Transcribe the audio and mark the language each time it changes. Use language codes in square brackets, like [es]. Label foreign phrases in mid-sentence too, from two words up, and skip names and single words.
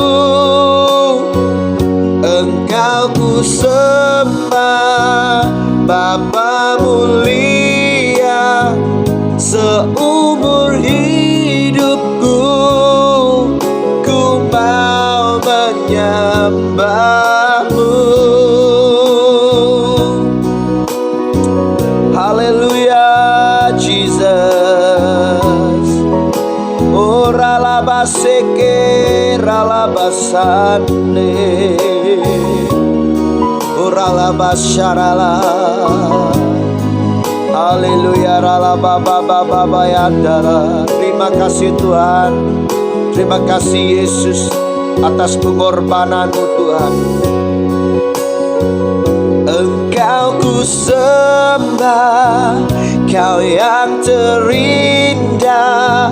[id] Engkau ku sembah, Bapa mulia. Seumur hidupku ku mau menyembah. menyembahmu. [en] Hallelujah, Jesus. Oh, ralabaseke, ralabasane, oh, ralabasyarala. Haleluya, ralababababayandara. [id] Terima kasih Tuhan. Terima kasih Yesus atas pengorbananmu Tuhan. Engkau ku sembah, Kau yang terindah.